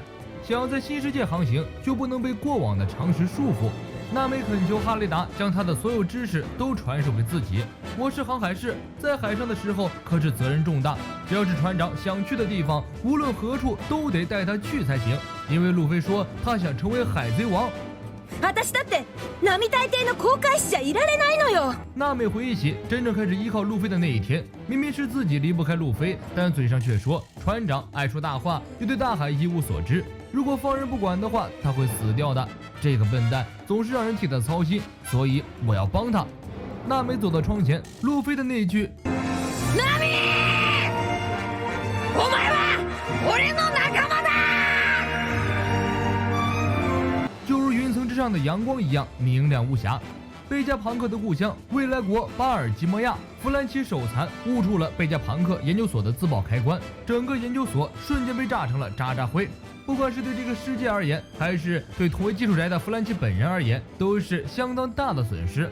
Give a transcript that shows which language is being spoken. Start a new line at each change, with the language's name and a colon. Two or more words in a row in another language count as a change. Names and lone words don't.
Chinese: 想要在新世界航行，就不能被过往的常识束缚。娜美恳求哈雷达将他的所有知识都传授给自己。我是航海士，在海上的时候可是责任重大，只要是船长想去的地方，无论何处都得带他去才行。因为路飞说他想成为海贼王。
Japanese: 私だって並大抵の航海士じゃいられないのよ。
Chinese: 娜美回忆起真正开始依靠路飞的那一天，明明是自己离不开路飞，但嘴上却说船长爱说大话，又对大海一无所知。如果放任不管的话，他会死掉的。这个笨蛋总是让人替他操心，所以我要帮他。娜美走到窗前，路飞的那句“
Japanese: ナミ，お前は俺の仲間だ”，
Chinese: 就如云层之上的阳光一样明亮无瑕。贝加庞克的故乡未来国巴尔基摩亚，弗兰奇手残误触了贝加庞克研究所的自爆开关，整个研究所瞬间被炸成了渣渣灰。不管是对这个世界而言，还是对同为技术宅的弗兰奇本人而言，都是相当大的损失。